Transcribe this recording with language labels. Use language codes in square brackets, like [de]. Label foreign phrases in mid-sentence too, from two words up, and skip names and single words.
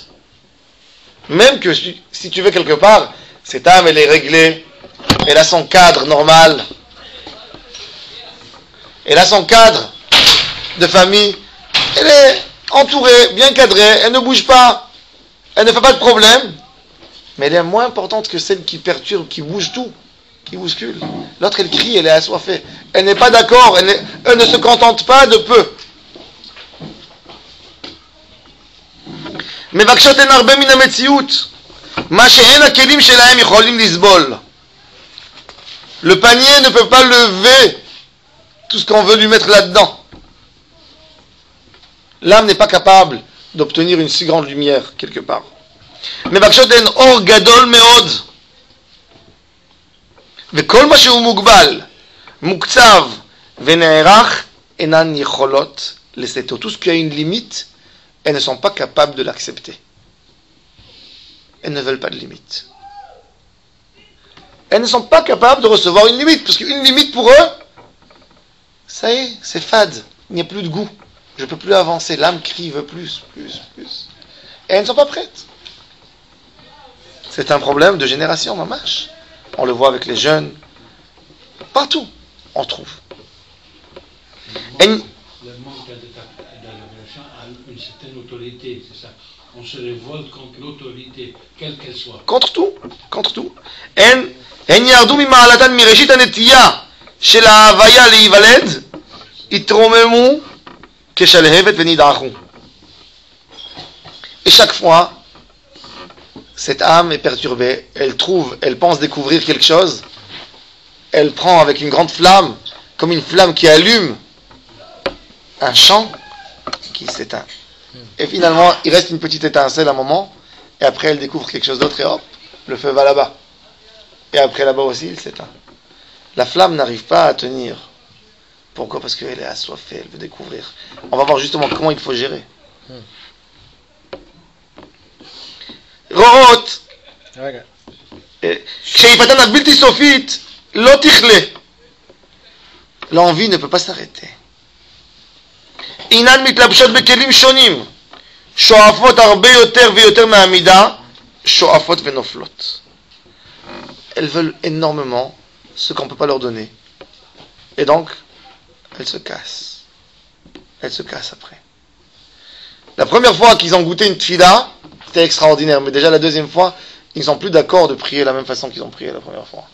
[fr] Même que si tu veux quelque part, cette âme, elle est réglée, elle a son cadre normal, elle a son cadre de famille, elle est entourée, bien cadrée, elle ne bouge pas, elle ne fait pas de problème, mais elle est moins importante que celle qui perturbe, qui bouge tout, qui bouscule. L'autre, elle crie, elle est assoiffée, elle n'est pas d'accord, elle ne se contente pas de peu. [he] מבקשות הן הרבה מן המציאות, מה שאין הכלים שלהם יכולים לסבול. [fr] Le panier ne peut pas lever tout ce qu'on veut lui mettre là-dedans. L'âme n'est pas capable d'obtenir une si grande lumière quelque part. [he] מבקשות הן אור גדול מאוד, וכל מה שהוא מוגבל, מוקצב ונערך, אינן יכולות לשאתו. [fr] Tout ce qui a une limite, elles ne sont pas capables de l'accepter. Elles ne veulent pas de limite. Elles ne sont pas capables de recevoir une limite, parce qu'une limite pour eux, ça y est, c'est fade, il n'y a plus de goût, je ne peux plus avancer, l'âme crie, veut plus. Et elles ne sont pas prêtes. C'est un problème de génération, mamash. On le voit avec les jeunes, partout, on trouve. Le manque d'adaptation a une certaine autorité, c'est ça. On se révolte contre l'autorité, quelle qu'elle soit. contre tout. [he] הן ירדו ממעלתן מראשית הנטייה של ההוויה להיוולד, התרוממו כשלהבת ונדעכו. [fr] Et chaque fois cette âme est perturbée, elle pense découvrir quelque chose, elle prend avec une grande flamme, comme une flamme qui allume un champ qui s'éteint. Et finalement, il reste une petite étincelle à un moment, et après elle découvre quelque chose d'autre, et hop, le feu va là-bas. Et après là-bas aussi, il s'éteint. La flamme n'arrive pas à tenir. Pourquoi? Parce qu'elle est assoiffée, elle veut découvrir. On va voir justement comment il faut gérer. [he] רואות, כשאיפתן הבלתי סופית לא תכלה. [fr] l'envie ne peut pas s'arrêter. [he] אינן מתלבשות בכלים שונים, שואפות הרבה יותר ויותר מהמידה, שואפות ונופלות. [fr] Elles veulent énormément ce qu'on ne peut pas leur donner. Et donc, elles se cassent. Elles se cassent après. La première fois qu'ils ont goûté une tfila, c'était extraordinaire. Mais déjà la deuxième fois, ils ne sont plus d'accord de prier de la même façon qu'ils ont prié la première fois.